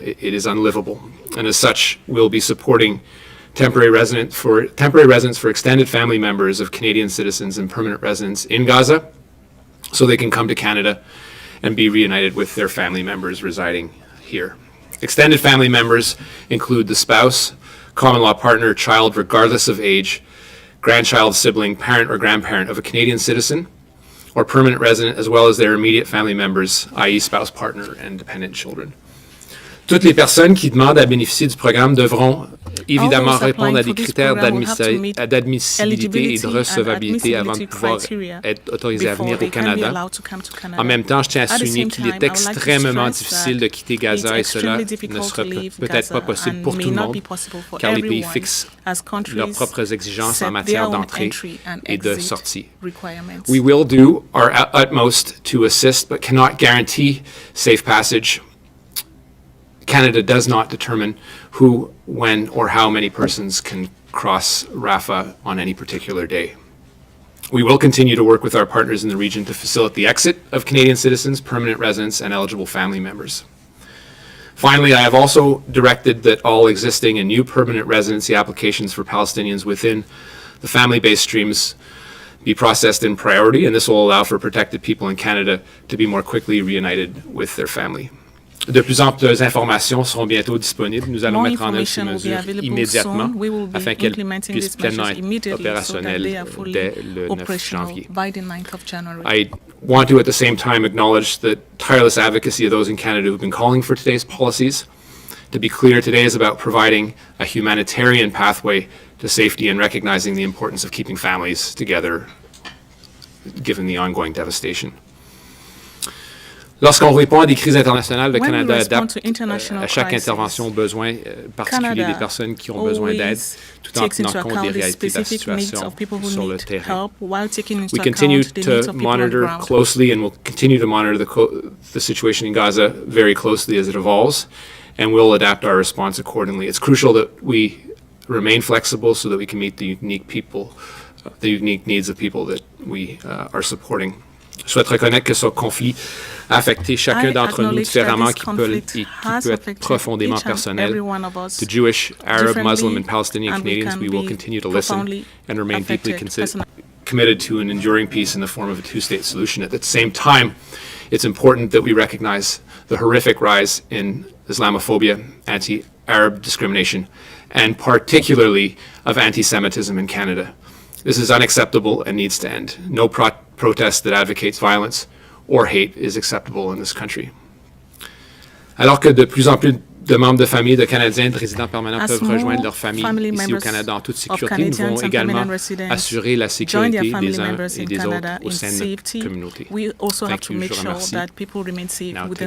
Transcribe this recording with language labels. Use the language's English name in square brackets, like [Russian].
[English] It is unlivable. And as such, we'll be supporting temporary residents for extended family members of Canadian citizens and permanent residents in Gaza so they can come to Canada and be reunited with their family members residing here. Extended family members include the spouse, common law partner, child, regardless of age, grandchild, sibling, parent, or grandparent of a Canadian citizen or permanent resident, as well as their immediate family members, i.e. spouse, partner, and dependent children. [French] Toutes les personnes qui demandent à bénéficier du programme devront évidemment répondre à des critères d'admissibilité et de recevabilité avant de pouvoir être autorisés à venir au Canada. En même temps, je tiens à souligner qu'il est extrêmement difficile de quitter Gaza et cela ne sera peut-être pas possible pour tout le monde, car les pays fixent leurs propres exigences en matière d'entrée et de sortie. [English] We will do our utmost to assist, but cannot guarantee safe passage. Canada does not determine who, when, or how many persons can cross Rafah on any particular day. We will continue to work with our partners in the region to facilitate the exit of Canadian citizens, permanent residents, and eligible family members. Finally, I have also directed that all existing and new permanent residency applications for Palestinians within the family-based streams be processed in priority, and this will allow for protected people in Canada to be more quickly reunited with their family. [French] De plus amples informations seront bientôt disponibles. Nous allons mettre en œuvre ces mesures immédiatement afin qu'elles puissent pleinement être opérationnelles dès le 9 janvier. [English] I want to at the same time acknowledge the tireless advocacy of those in Canada who have been calling for today's policies. To be clear, today is about providing a humanitarian pathway to safety and recognizing the importance of keeping families together given the ongoing devastation. [French] Lorsqu'on répond à des crises internationales, le Canada adapte à chaque intervention aux besoins particuliers des personnes qui ont besoin d'aide, tout en tenant compte des réalités de la situation sur le terrain. [English] We continue to monitor closely and will continue to monitor the situation in Gaza very closely as it evolves, and we'll adapt our response accordingly. It's crucial that we remain flexible so that we can meet the unique needs of people that we are supporting. [French] Je souhaite reconnaître que ce conflit a affecté chacun d'entre nous différemment qui peut être profondément personnel. [English] To Jewish, Arab, Muslim, and Palestinian Canadians, we will continue to listen and remain deeply committed to an enduring peace in the form of a two-state solution. At the same time, it's important that we recognize the horrific rise in Islamophobia, anti-Arab discrimination, and particularly of anti-Semitism in Canada. This is unacceptable and needs to end. No protest that advocates violence or hate is acceptable in this country. [French] Alors que de plus en plus de membres de famille de Canadiens de résidents permanents peuvent rejoindre leur famille ici au Canada en toute sécurité, nous devons également assurer la sécurité des uns et des autres au sein de notre communauté. [English] Thank you. [French] Je vous remercie. [English] Now,